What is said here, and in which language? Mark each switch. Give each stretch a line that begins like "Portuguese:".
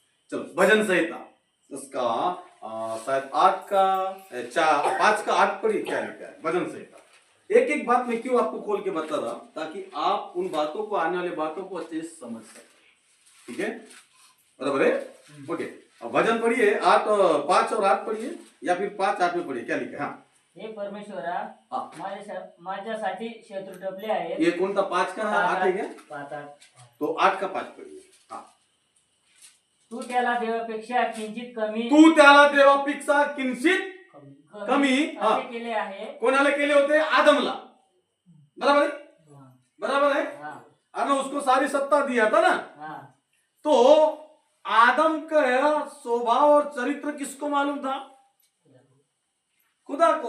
Hindi: चलो, भजन संहिता उसका शायद 5 का 8 पढ़िए, क्या लिखा है भजन संहिता। एक एक बात मैं क्यों आपको खोल के बता रहा, ताकि आप उन बातों को, आने वाली बातों को अच्छे से समझ सकें, ठीक है, बराबर है, ओके। अब भजन पढ़िए 5 और 8 पढ़िए, या फिर 5, 8 में पढ़िए, क्या लिखा है? हाँ,
Marathi: हे परमेश्वरा, माझ्यासाठी शत्रू टपले आहेत।
Hindi: ये कौन सा 5 का 8 है क्या? 5-8 तो 8 का 5 पढ़िए। हाँ,
Marathi: तू त्याला देवापेक्षा किंचित कमी, तू त्याला देवापेक्षा किंचित कमी असे केले आहे। कोणाला केले होते?
Hindi: आदमला, बराबर है, बराबर है, और उसको सारी सत्ता दिया था ना। तो आदम का स्वभाव और चरित्र किसको मालूम था? खुदा को।